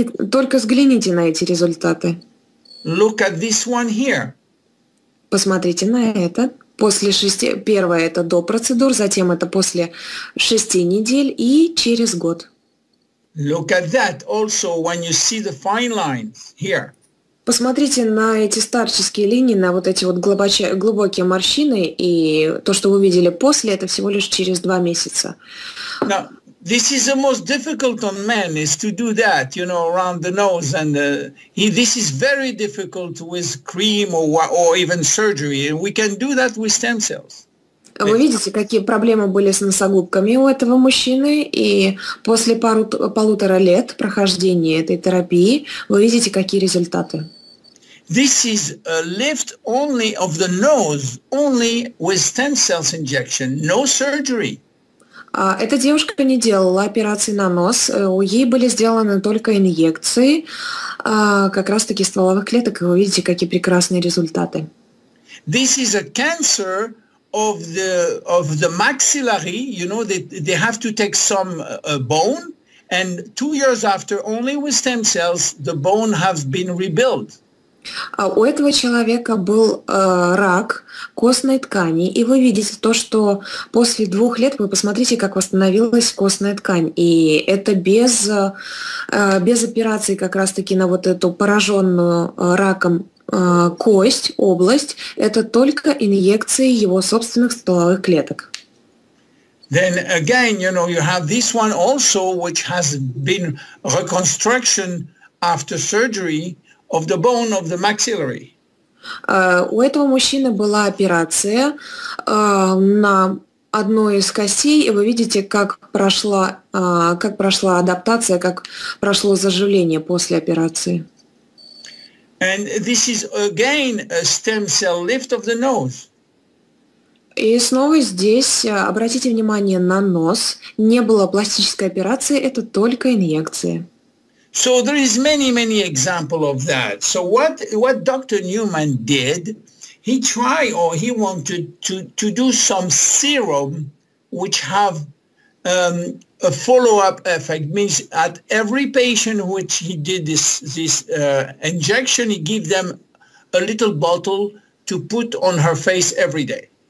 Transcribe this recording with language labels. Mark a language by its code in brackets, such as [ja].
[ru] Только взгляните на эти результаты. [en] Look at this one here. [ru] Посмотрите на это. Первое это до процедур, затем это после 6 недель и через год. [en] Look at that also when you see the fine lines here. [ru] Посмотрите на эти старческие линии, на вот эти вот глубокие морщины, и то, что вы видели после, это всего лишь через 2 месяца. [en] Now, this is the most difficult on men, is to do that, around the nose, and this is very difficult with cream or even surgery, and we can do that with stem cells. [ru] Вы видите, какие проблемы были с носогубками у этого мужчины, и после 1,5 лет прохождения этой терапии вы видите, какие результаты. [en] This is a lift only of the nose, only with stem cells injection, no surgery. [ru] Эта девушка не делала операции на нос, ей были сделаны только инъекции, как раз-таки стволовых клеток, и вы видите, какие прекрасные результаты. [en] This is a cancer of the maxillary, they have to take some bone, and 2 years after, only with stem cells, the bone has been rebuilt. [ru] У этого человека был рак костной ткани, и вы видите то, что после 2 лет, вы посмотрите, как восстановилась костная ткань, и это без операции как раз-таки на вот эту пораженную раком кость, область, это только инъекции его собственных стволовых клеток. [en] Then again, you have this one also, which has been reconstruction after surgery of the bone of the maxillary. [ru] У этого мужчины была операция на одной из костей, и вы видите, как прошла адаптация, как прошло заживление после операции. [en] And this is again a stem cell lift of the nose. [ru] И снова здесь обратите внимание на нос. Не было пластической операции, это только инъекции. [en] So there is many examples of that. So what Dr. Newman did, he tried or he wanted to do some serum which have a follow-up effect. Means at every patient which he did this injection, he gave them a little bottle to put on her face every day.